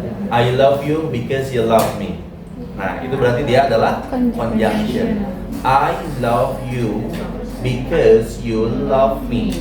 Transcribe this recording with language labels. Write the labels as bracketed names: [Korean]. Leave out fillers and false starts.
[English] I love you because you love me. [Indonesian] Nah, itu berarti dia adalah conjunction. [English] I love you because you love me.